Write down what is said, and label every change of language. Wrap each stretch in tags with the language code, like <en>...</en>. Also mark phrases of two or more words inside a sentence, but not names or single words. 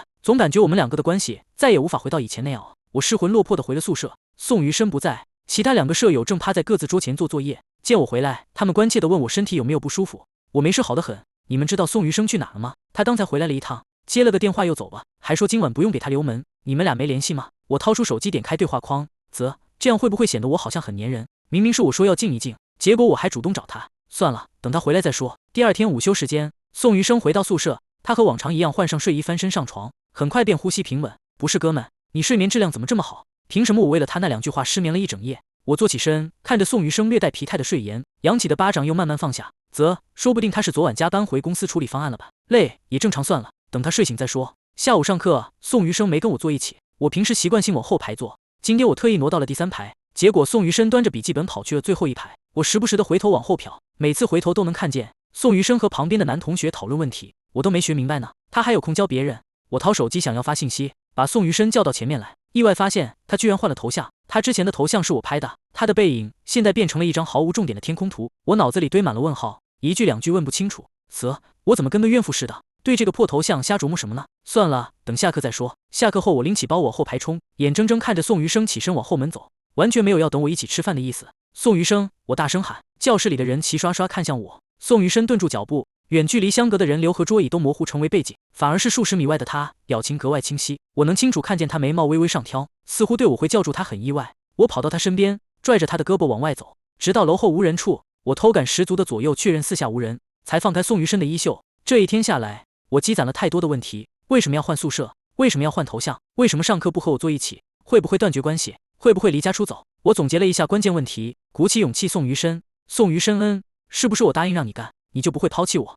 <zh>總感覺我們2個的關係再也無法回到以前那樣。我失魂落魄地回了宿舍，宋餘生不在，其他2個舍友正趴在各自桌前做作業。見我回來，他們關切地問我身體有沒有不舒服。我沒事，好得很。你們知道宋餘生去哪了嗎？他剛才回來了一趟，接了個電話又走了，還說今晚不用給他留門。你們倆沒聯繫嗎？我掏出手機點開對話框，嘖，這樣會不會顯得我好像很粘人？明明是我說要靜一靜，結果我還主動找他。算了，等他回來再說。第2天午休時間，宋餘生回到宿舍，他和往常一樣換上睡衣翻身上床，很快便呼吸平穩。不是哥們，你睡眠質量怎麼這麼好？憑什麼我為了他那2句話失眠了一整夜？我坐起身，看着宋餘生略帶疲態的睡顏，揚起的巴掌又慢慢放下。說不定他是昨晚加班回公司處理方案了吧？累也正常，算了，等他睡醒再說。下午上課，宋餘生沒跟我坐一起，我平時習慣性往後排坐，今天我特意挪到了第3排。結果宋餘生端着筆記本跑去了最後一排，我時不時的回頭往後瞟，每次回頭都能看見宋餘生和旁邊的男同學討論問題，我都沒學明白呢，他還有空教別人。我掏手機想要發信息，把宋餘生叫到前面來，意外發現他居然換了頭像， 他之前的頭像是我拍的，他的背影现在变成了一張毫無重点的天空图，我脑子里堆滿了問号，一句两句問不清楚。我怎么跟个怨婦似的，对这个破头像瞎琢磨什么呢？算了，等下課再說。下課後我拎起包往後排衝，眼睜睜看着宋餘生起身往後門走，完全沒有要等我一起吃飯的意思。宋餘生，我大聲喊，教室裡的人齊刷刷看向我。宋餘生頓住腳步，遠距離相隔的人流和桌椅都模糊成為背景，反而是數十米外的他表情格外清晰，我能清楚看見他眉毛微微上挑，似乎對我會叫住他很意外。我跑到他身邊，拽着他的胳膊往外走，直到樓後無人處，我偷感十足的左右確認四下無人，才放開宋餘生的衣袖。這一天下來，我積攢了太多的問題，為什麼要換宿舍？為什麼要換頭像？為什麼上課不和我坐一起？會不會斷絕關係？會不會離家出走？我總結了一下關鍵問題，鼓起勇氣宋餘生，宋餘生，是不是我答應讓你幹，你就不會拋棄我？</zh>